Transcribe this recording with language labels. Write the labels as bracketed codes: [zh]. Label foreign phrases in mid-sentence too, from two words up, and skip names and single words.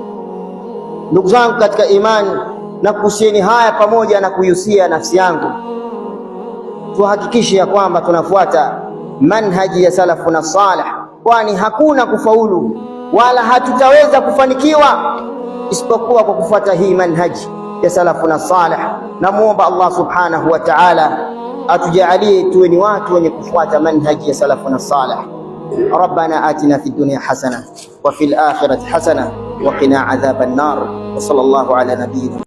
[sw] Ndugu zangu katika imani, na kuhusieni haya pamoja na kuihusia nafsi yangu, tuhakikishe ya kwamba tunafuata manhaji ya [ar] سلفنا الصالح, [sw] kwani hakuna kufaulu wala hatutaweza kufanikiwa isipokuwa kwa kufuata hii manhaji ya [ar] سلفنا الصالح. [sw] Namuomba Allah [ar] سبحانه وتعالى [sw] atujalie tuwe ni watu wenye kufuata manhaji ya [ar] سلفنا الصالح. ربنا آتنا في الدنيا حسنة وفي الآخرة حسنة وقنا عذاب النار، وصلى الله على نبينا